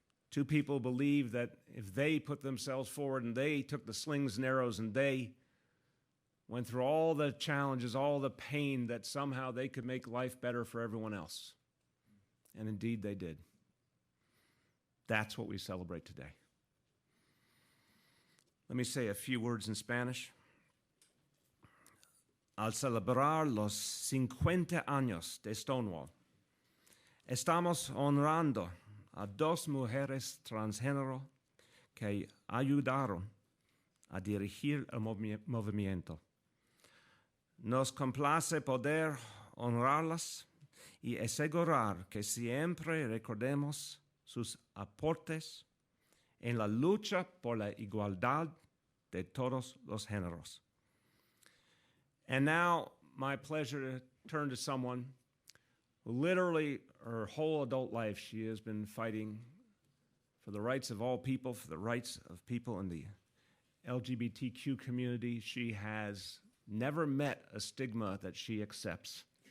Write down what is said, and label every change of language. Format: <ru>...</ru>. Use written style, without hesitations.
<en>Two people believed that if they put themselves forward and they took the slings and arrows and they went through all the challenges, all the pain, that somehow they could make life better for everyone else. And indeed they did. That's what we celebrate today. Let me say a few words in Spanish.</en> <es>Al celebrar los 50 años de Stonewall, estamos honrando a dos mujeres transgénero que ayudaron a dirigir el movimiento. Nos complace poder honrarlas y asegurar que siempre recordemos sus aportes en la lucha por la igualdad de todos los géneros.</es> <en>And now, my pleasure to turn to someone who literally her whole adult life she has been fighting for the rights of all people, for the rights of people in the LGBTQ community. She has never met a stigma that she accepts.</en>